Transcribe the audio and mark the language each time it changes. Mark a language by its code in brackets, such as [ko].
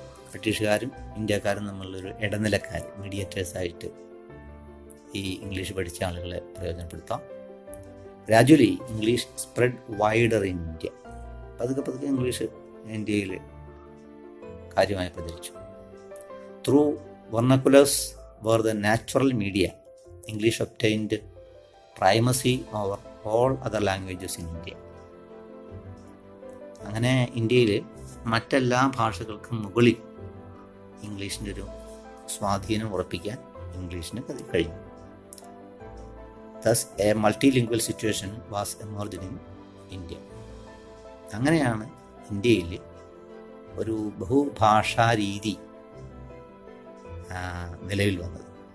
[ml] ബ്രിട്ടീഷുകാരും ഇന്ത്യക്കാരും തമ്മിലുള്ളൊരു ഇടനിലക്കാർ, മീഡിയേറ്റേഴ്സായിട്ട് ഈ ഇംഗ്ലീഷ് പഠിച്ച ആളുകളെ പ്രയോജനപ്പെടുത്താം. [en] Gradually English spread wider in India. [ml] പതുക്കെ ഇംഗ്ലീഷ് ഇന്ത്യയിൽ കാര്യമായി പ്രചരിച്ചു. [en] Through vernaculars were the natural media, English obtained primacy over all other languages in India. [ml] അങ്ങനെ ഇന്ത്യയിൽ മറ്റെല്ലാ ഭാഷകൾക്കും മുകളിൽ ഇംഗ്ലീഷിൻ്റെ ഒരു സ്വാധീനം ഉറപ്പിക്കാൻ ഇംഗ്ലീഷിന് കഴിഞ്ഞു. [en] Thus a multilingual situation was emerged in India. [ml] അങ്ങനെയാണ് ഇന്ത്യയിൽ ഒരു ബഹുഭാഷാ രീതി നിലവിൽ വന്നത്.